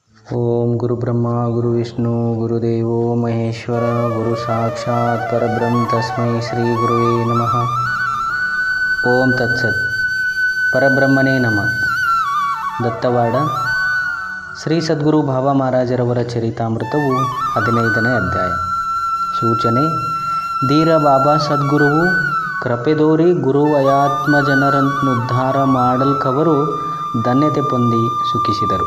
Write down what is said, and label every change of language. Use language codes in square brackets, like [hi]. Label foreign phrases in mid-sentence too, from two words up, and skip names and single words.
[sa] ಓಂ ಗುರುಬ್ರಹ್ಮ ಗುರುವಿಷ್ಣು ಗುರುದೇವೋ ಮಹೇಶ್ವರ ಗುರು ಸಾಕ್ಷಾತ್ ಪರಬ್ರಹ್ಮ ತಸ್ಮೈ ಶ್ರೀ ಗುರುವೇ ನಮಃ. ಓಂ ತತ್ಸತ್. ಪರಬ್ರಹ್ಮನೇ ನಮಃ. [kn] ದತ್ತವಾಡ ಶ್ರೀ ಸದ್ಗುರು ಭಾವ ಮಹಾರಾಜರವರ ಚರಿತಾಮೃತವು 15ನೇ ಅಧ್ಯಾಯ. ಸೂಚನೆ: ಧೀರ ಬಾಬಾ ಸದ್ಗುರುವು ಕೃಪೆದೋರಿ ಗುರುವಯಾತ್ಮ ಜನರನ್ನುದ್ಧಾರ ಮಾಡಲ್ಕವರು ಧನ್ಯತೆ ಹೊಂದಿ ಸುಖಿಸಿದರು.